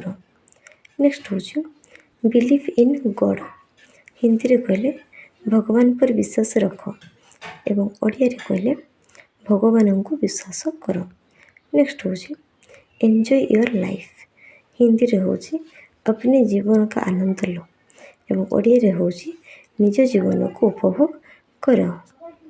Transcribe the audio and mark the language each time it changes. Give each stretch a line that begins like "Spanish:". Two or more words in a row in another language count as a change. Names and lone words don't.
Odia: ନେକ୍ସଟ ହେଉଛି
English: believe in God.
Odia: ହିନ୍ଦୀରେ କହିଲେ ଭଗବାନ ଉପରେ ବିଶ୍ୱାସ ରଖ ଏବଂ ଓଡ଼ିଆରେ କହିଲେ ଭଗବାନଙ୍କୁ ବିଶ୍ୱାସ କର। ନେକ୍ସଟ ହେଉଛି
English: enjoy your life.
Odia: ହିନ୍ଦୀରେ ହେଉଛି
Hindi: अपने जीवन का आनंद लो
Odia: ଏବଂ ଓଡ଼ିଆରେ ହେଉଛି ନିଜ ଜୀବନକୁ ଉପଭୋଗ କର।